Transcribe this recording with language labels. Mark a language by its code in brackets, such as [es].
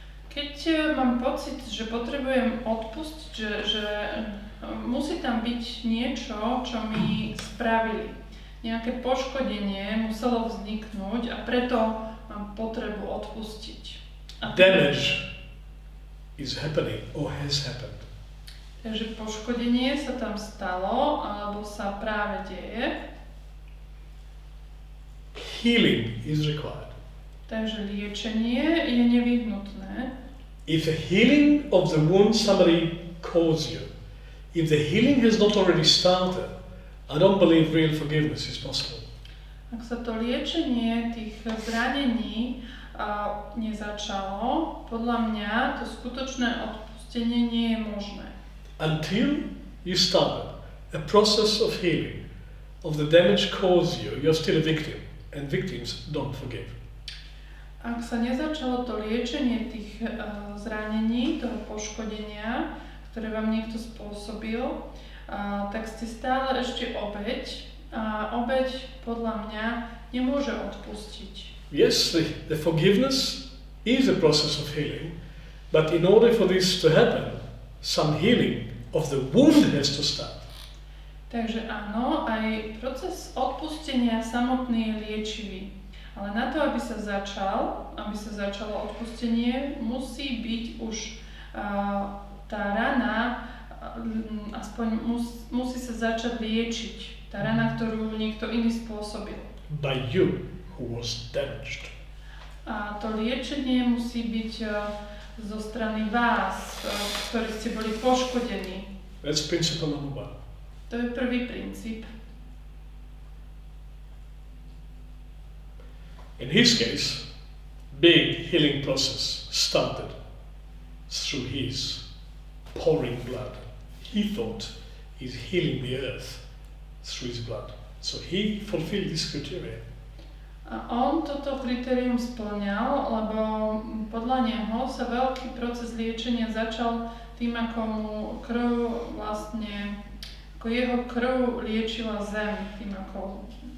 [sk] Keď mám pocit, že potrebujem odpustiť, že musí tam byť niečo, čo mi spravili. Nejaké poškodenie muselo vzniknúť a preto mám potrebu odpustiť. [en] Damage is happening or has happened. [sk] Takže poškodenie sa tam stalo alebo sa práve deje. [en] Healing is required. [sk] Takže liečenie je nevyhnutné. [en] If the healing of the wound somebody caused you, if the healing has not already started, I don't believe real forgiveness is possible. [sk] Ak sa to liečenie tých zranení nezačalo, podľa mňa to skutočné odpustenie nie je možné. [en] Until you started a process of healing of the damage caused you, you're still a victim, and victims don't forgive. [sk] Ak sa nezačalo to liečenie tých zranení, toho poškodenia, ktoré vám niekto spôsobil, tak ste stále ešte obeť a obeť podľa mňa nemôže odpustiť. [en] Yes, the forgiveness is a process of healing, but in order for this to happen, some healing of the wound has to start. [sk] Takže áno, aj proces odpustenia samotný je liečivý. Ale na to, aby sa začalo odpustenie, musí byť už tá rana, aspoň musí sa začať liečiť. Tá rana, ktorú niekto iný spôsobil. [en] By you who was damaged. [sk] A to liečenie musí byť zo strany vás, ktorí ste boli poškodení. [en] That's principle number 1. [sk] To je prvý princíp. [en] In his case, big healing process started through his pouring blood. He thought he's healing the earth through his blood. So he fulfilled this criteria. [sk] A on toto kritérium spĺňal, lebo podľa neho sa veľký proces liečenia začal tým, ako mu krv vlastne, ako jeho krv liečila zem, tým ako